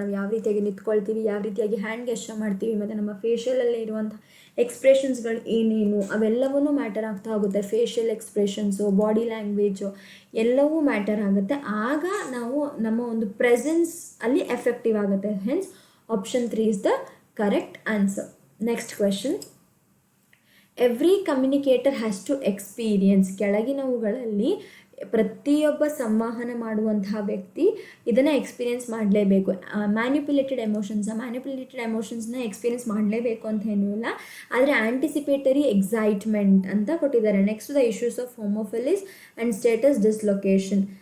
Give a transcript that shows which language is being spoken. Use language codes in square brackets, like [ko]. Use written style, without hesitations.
[kn] ನಾವು ಯಾವ ರೀತಿಯಾಗಿ ನಿಂತ್ಕೊಳ್ತೀವಿ, ಯಾವ ರೀತಿಯಾಗಿ ಹ್ಯಾಂಡ್ ಗೆಸ್ಚರ್ ಮಾಡ್ತೀವಿ, ಮತ್ತು ನಮ್ಮ ಫೇಶಿಯಲಲ್ಲಿ ಇರುವಂಥ ಎಕ್ಸ್ಪ್ರೆಷನ್ಸ್ಗಳು ಏನೇನು ಅವೆಲ್ಲವೂ ಮ್ಯಾಟರ್ ಆಗ್ತಾ ಹೋಗುತ್ತೆ. ಫೇಶಿಯಲ್ ಎಕ್ಸ್ಪ್ರೆಷನ್ಸು, ಬಾಡಿ ಲ್ಯಾಂಗ್ವೇಜು ಎಲ್ಲವೂ ಮ್ಯಾಟರ್ ಆಗುತ್ತೆ. ಆಗ ನಾವು ನಮ್ಮ ಒಂದು ಪ್ರೆಸೆನ್ಸ್ ಅಲ್ಲಿ ಎಫೆಕ್ಟಿವ್ ಆಗುತ್ತೆ. [en] Hence option 3 is the correct answer. Next question. Every communicator has to experience. [kn] ಕೆಳಗಿನವುಗಳಲ್ಲಿ ಪ್ರತಿಯೊಬ್ಬ ಸಂವಹನ ಮಾಡುವಂತಹ ವ್ಯಕ್ತಿ ಇದನ್ನು ಎಕ್ಸ್ಪೀರಿಯನ್ಸ್ ಮಾಡಲೇಬೇಕು. ಮ್ಯಾನ್ಯುಪ್ಯುಲೇಟೆಡ್ ಎಮೋಷನ್ಸ್ನ ಎಕ್ಸ್ಪೀರಿಯನ್ಸ್ ಮಾಡಲೇಬೇಕು ಅಂತ ಏನೂ ಇಲ್ಲ. ಆದರೆ ಆ್ಯಂಟಿಸಿಪೇಟರಿ ಎಕ್ಸೈಟ್ಮೆಂಟ್ ಅಂತ ಕೊಟ್ಟಿದ್ದಾರೆ. [en] Next the issues of homophilies and status dislocation.